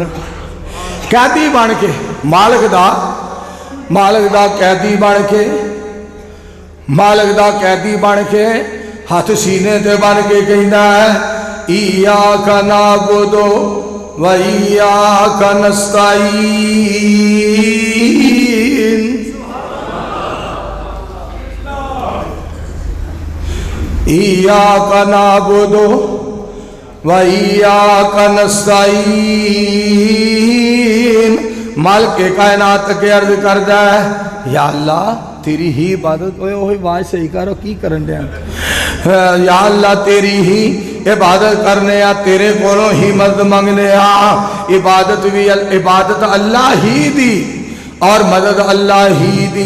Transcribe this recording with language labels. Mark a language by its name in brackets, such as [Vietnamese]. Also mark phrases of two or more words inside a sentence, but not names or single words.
[Punjabi] قیدی بن کے مالک دا قیدی بن کے مالک دا قیدی بن کے ہتھ سینے تے بنھ کے کہتا ہے [Arabic] إياك نعبد وإياك نستعين. إياك نعبد وإياك نستعين. [Punjabi] مالک کائنات کے عرض کردا ہے یا اللہ تیری ہی عبادت. اوئے آواز صحیح کرو کی کرن دے یا اللہ تیری ہی عبادت کرنے آں، تیرے کولوں ہی مدد منگنے آں. عبادت اللہ ہی دی اور مدد اللہ ہی دی.